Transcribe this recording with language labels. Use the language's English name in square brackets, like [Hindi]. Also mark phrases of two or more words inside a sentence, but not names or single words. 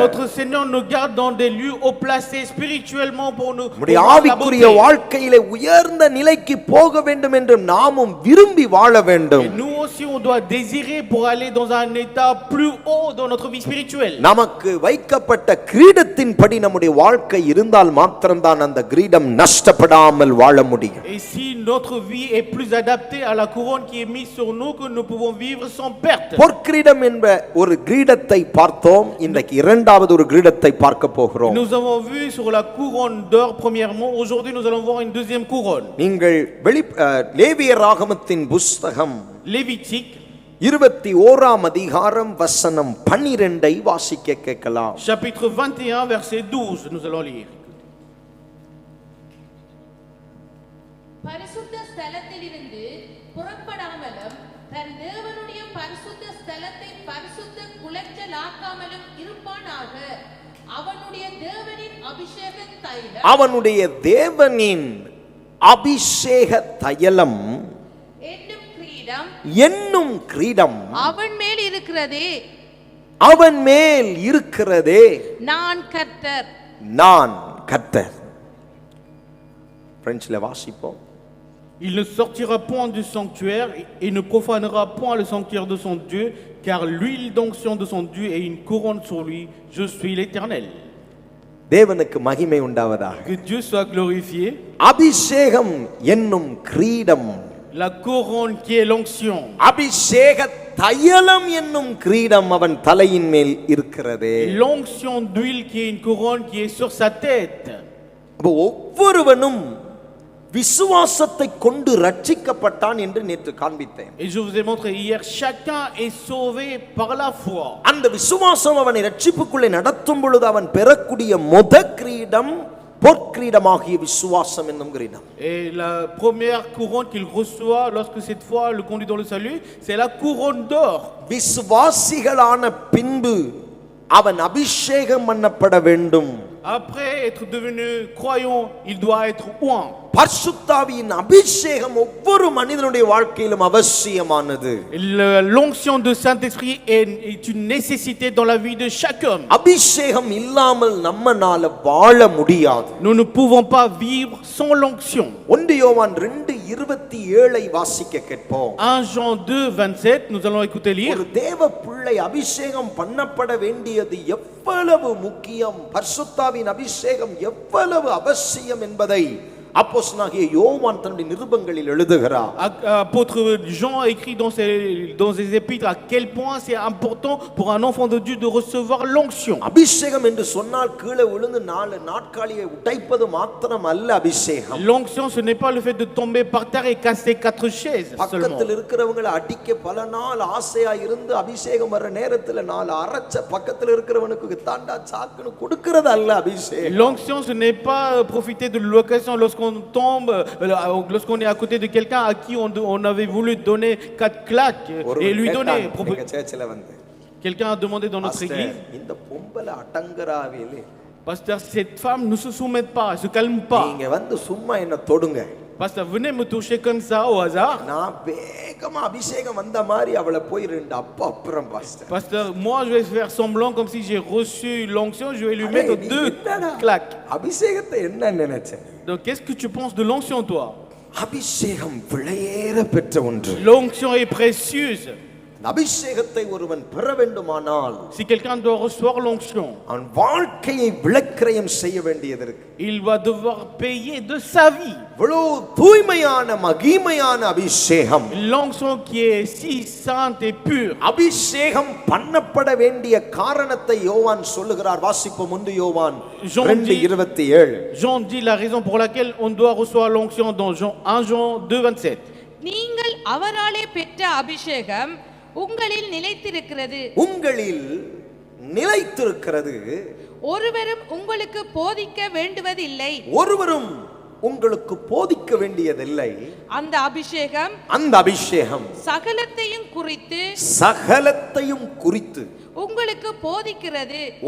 [French] Notre Seigneur nous garde dans des lieux haut placés spirituellement pour nous. [Tamil] நம்முடைய ஆவிக்குரிய வாழ்க்கையிலே உயர்ந்த நிலைக்கு போக வேண்டும் என்று நாமும் விரும்பி வாழ வேண்டும். [French] Et nous aussi on doit désirer pour aller dans un état plus haut dans notre vie spirituelle. [Tamil] நமக்கு வைக்கப்பட்ட கிரீடத்தின்படி நம்முடைய வாழ்க்கை இருந்தால் மாத்திரம்தான் அந்த கிரீடம் நஷ்டப்படாமல் வாழ முடியும். [French] Et si notre vie est plus adaptée à la couronne qui est mise sur nous, que nous pouvons vivre sans perte. [Tamil] பொற்கிரீடம் என்ற ஒரு கிரீடத்தை பார்த்தோம். இன்றைக்கு இரண்டாவது ஒரு கிரீடத்தை பார்க்க போகிறோம். [French] Nous avons vu sur la couronne d'or premièrement. Aujourd'hui nous allons voir une deuxième couronne. [Tamil] நீங்கள் லேவியராகமத்தின் புஸ்தகம் Lévitique 21ஆம் அதிகாரம் வசனம் 12 வாசிக்க கேட்கலாம். [French] chapitre 21 verset 12 nous allons lire. [Tamil] பரிசுத்த ஸ்தலத்திலிருந்து புறப்படாமலும் தன் தேவனுடைய பரிசுத்த ஸ்தலத்தை பரிசுத்த குலைச்சலாக்காமலும் இருப்பானாக. அவனுடைய தேவனின் அபிஷேக தைலம் அவனுடைய தேவனின் அபிஷேக தைலம் என்னும் கிரீடம் அவன் மேல் இருக்கிறதே. அவன் மேல் இருக்கிறதே. நான் கர்த்தர். நான் கர்த்தர். பிரெஞ்சில வாசிப்போம். [French] Il ne sortira point du sanctuaire et ne profanera point le sanctuaire de son Dieu, car l'huile d'onction de son Dieu est une couronne sur lui. Je suis l'Éternel. [Tamil] தேவனுக்கு மகிமை உண்டாவதாக. [French] Que Dieu soit glorifié. [Tamil] அபிஷேகம் என்னும் கிரீடம், [French] La couronne qui est l'onction. [Tamil] அபிஷேக தைலம் என்னும் கிரீடம் அவன் தலையின் மேல் இருக்கிறது. [French] L'onction d'huile qui est une couronne qui est sur sa tête. [Tamil] அப்ப ஒவ்வொருவனும் விசுவாசத்தை கொண்டு ரட்சிக்கப்பட்டான் என்று நேற்று காண்பித்தேன். [French] Et je vous ai montré hier, chacun est sauvé par la foi. [Tamil] அந்த விசுவாசம் அவனை ரட்சிப்புக்குள்ளே நடத்தும் பொழுது அவன் பெறக்கூடிய கிரீடம் பொற்கிரீடமாகிய விசுவாசம் என்னும் கிரீடம். [French] Et la première couronne qu'il reçoit lorsque cette foi le conduit dans le salut, c'est la couronne d'or. [Tamil] விசுவாசிகளான பின்பு அவன் அபிஷேகம் பண்ணப்பட வேண்டும். [French] Après être devenu croyant, il doit être oint. [Tamil] பரிசுத்தாவியின் அபிஷேகம் ஒவ்வொரு மனிதனுடைய வாழ்க்கையிலும் அவசியமானது. [French] L'onction de Saint-Esprit est une nécessité dans la vie de chaque homme. [Tamil] அபிஷேகம் இல்லாமல் நம்மனால வாழ முடியாது. [French] Nous ne pouvons pas vivre sans l'onction. [Tamil] 1 யோவான் 2:27 வாசிக்க கேட்போம். [French] 1 Jean 2:27, nous allons écouter lire. [Tamil] ஒரு தேவ பிள்ளை அபிஷேகம் பண்ணப்பட வேண்டியது எவ்வளவு முக்கியம், பரிசுத்தாவின் அபிஷேகம் எவ்வளவு அவசியம் என்பதை அப்போஸ்தலனாகிய யோவான் தன்னுடைய நிருபங்களில் எழுதுகிறார். [French] Apôtre Jean écrit dans ses épîtres à quel point c'est important pour un enfant de Dieu de recevoir l'onction. [Tamil] அபிஷேகம் என்று சொன்னால் கீழே விழுந்து 4 நாட்காலியை உடைப்பது மாத்திரம் அல்ல அபிஷேகம். [French] L'onction, ce n'est pas le fait de tomber par terre et casser 4 chaises seulement. [Tamil] பக்கத்தில் இருக்கிறவங்களை அடிக்க பல நாள் ஆசையா இருந்து அபிஷேகம் வர நேரத்தில் 4 அரைச்ச பக்கத்தில் இருக்கிறவனுக்கு தாண்டா சாக்குன்னு கொடுக்கிறது அல்ல அபிஷேகம். [French] L'onction, ce n'est pas profiter de l'occasion lorsqu'on tombe, lorsqu'on est à côté de quelqu'un à qui on avait voulu donner 4 claques et lui donner. Quelqu'un a demandé dans notre église, [Tamil] இந்த பொம்பளை அடங்கறாவேலே, [French] pasteur, cette femme ne se soumet pas, elle se calme pas. [Tamil] நீங்க வந்து சும்மா என்ன தொடுங்க. [French] Pasteur, venez me toucher comme ça au hasard. [Tamil] நான் வேகமா அபிஷேகம் வந்த மாதிரி அவளை போய் 2 அப்பா அப்புறம் பாஸ்டர். [French] Pasteur, moi je vais faire semblant comme si j'ai reçu l'onction, je vais lui mettre 2 claques. [Tamil] அபிஷேகத்தை என்ன நினைச்ச? [French] Donc qu'est-ce que tu penses de l'onction toi? [Tamil] அபிஷேகம் விலையேற பெற்ற ஒன்று. [French] L'onction est précieuse. [Tamil] அபிஷேகத்தை ஒருவன் பெற வேண்டுமானால், [French] Si quelqu'un doit recevoir l'onction, [Tamil] அவன் வாழ்க்கையை விளக்கிரயம் செய்ய வேண்டியது இருக்கு. [French] il va devoir payer de sa vie. [Tamil] இவ்வளவு தூய்மையான மகிமையான அபிஷேகம், [French] L'onction qui est si sainte et pure. [Tamil] அபிஷேகம் பண்ணப்பட வேண்டிய காரணத்தை யோவான் சொல்லுகிறார். வாசிப்போம் 1 யோவான் Jean 2:27. [French] Jean dit la raison pour laquelle on doit recevoir l'onction dans 1 Jean 2:27. [Tamil] நீங்கள் அவராலே பெற்ற அபிஷேகம் உங்களில் நிலைத்திருக்கிறது. உங்களில் நிலைத்திருக்கிறது. ஒருவரும் உங்களுக்கு போதிக்க வேண்டுவதில்லை. ஒருவரும் உங்களுக்கு போதிக்க வேண்டியதில்லை. அந்த அபிஷேகம் சகலத்தையும் குறித்து உங்களுக்கு போதிக்கிறது.